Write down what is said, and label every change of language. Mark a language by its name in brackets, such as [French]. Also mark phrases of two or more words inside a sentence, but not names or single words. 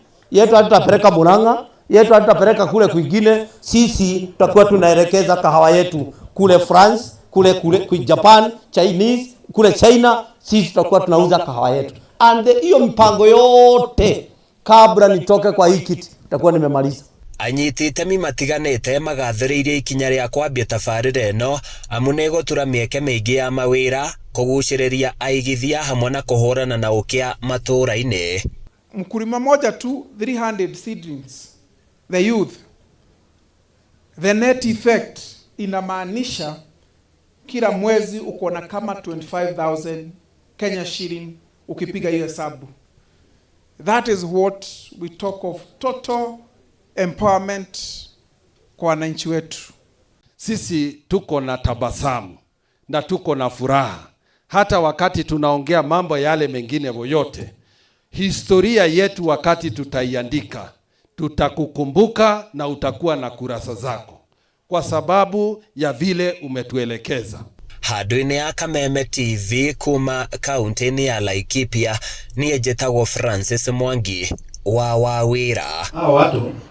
[Swahili] Yetu hatutapeleka Murang'a. Yetu hatutapeleka kule kwingine. Sisi tutakuwa tunaelekeza kahawa yetu kule France, kule Japan, Chinese, kule China. Sisi tutakuwa tunauza kahawa yetu. And hiyo mpango yote kabla nitoke kwa hii kiti tutakuwa nimemaliza. [Kikuyu] Anyiti itemi matiganite magathĩrĩirie ikinya rĩa kwambia tabarĩra ĩno amu nĩ gũtura mĩeke mĩingĩ ya mawĩra, kũgucĩrĩria aigithia hamwe na kũhũrana na ũkĩa matũũra-inĩ. [Swahili] Mkulima moja tu 300 [English] seedlings, the youth, the net effect [Swahili] inamaanisha kila mwezi uko na kama 25,000 Kenya shilling ukipiga hiyo hesabu. [English] That is what we talk of total empowerment [Swahili] kwa wananchi wetu. Sisi tuko na tabasamu na tuko na furaha hata wakati tunaongea mambo yale mengine yote. Historia yetu wakati tutaiandika, tutakukumbuka na utakuwa na kurasa zako kwa sababu ya vile umetuelekeza. [Kikuyu] Handũ-inĩ ya Kameme TV kuma kaunti-inĩ ya Laikipia, niĩ njĩtagwo Francis Mwangi wa Wawĩra. [Swahili] Hao watu